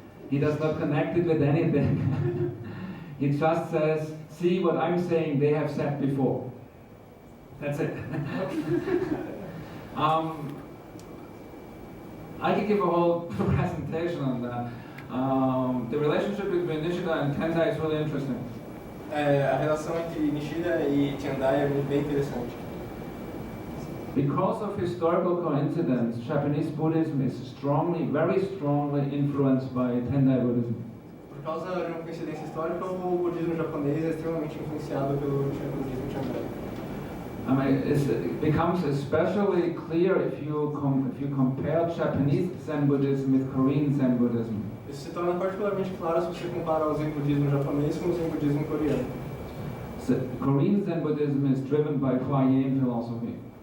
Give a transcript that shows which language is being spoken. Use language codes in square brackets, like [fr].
[en] He does not connect it with anything. He just says, see what I'm saying they have said before. That's it. I could give a whole presentation on that. The relationship between Nishida and Tendai is really interesting. [pt] A relação entre Nishida e Tendai é bem interessante. [en] Because of historical coincidence, Japanese Buddhism is very strongly influenced by Tendai Buddhism. [pt] Por causa de uma coincidência histórica, o budismo japonês é extremamente influenciado pelo budismo Tendai. [en] I mean, it becomes especially clear if you compare Japanese Zen Buddhism with Korean Zen Buddhism. [pt] Isso se torna particularmente claro se você compara o Zen budismo japonês com o Zen budismo coreano. [en] So, Korean Zen Buddhism is driven by Huayan philosophy.